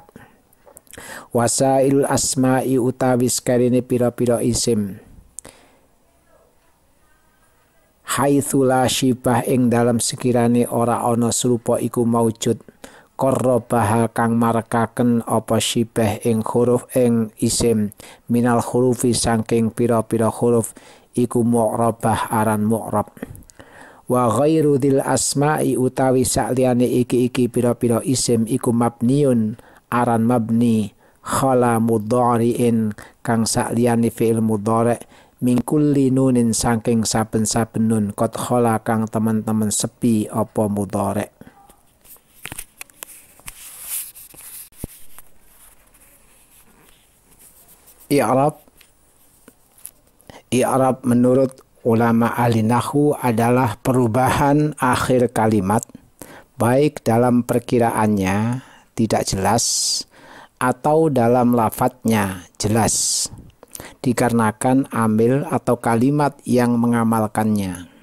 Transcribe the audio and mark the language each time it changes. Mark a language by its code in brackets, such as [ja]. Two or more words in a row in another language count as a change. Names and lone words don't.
[ar] وسائل الأسماء [jv] utawi sekarine pira-pira isim [ar] حيث لا شبه [jv] ing dalam sekirane ora ana serupa iku maujud qarrabaha kang marekaken apa syibah ing huruf ing isim [ar] من الحروف [jv] saking pira-pira huruf iku mu'rabah aran mu'rab. [ar] وغير ذي الأسماء [jv] utawi sakliyane iki pira-pira isim iku mabniun aran mabni [ar] خلا مضارع [jv] kang sakliyane fi'il mudhari' [ar] من كل نون [jv] saking saben-saben nun [ar] قد خلا [jv] kang teman-teman sepi apa mudhari'. [id] I'rab menurut ulama ahli nahwu adalah perubahan akhir kalimat baik dalam perkiraannya tidak jelas atau dalam lafadznya jelas dikarenakan amil atau kalimat yang mengamalkannya.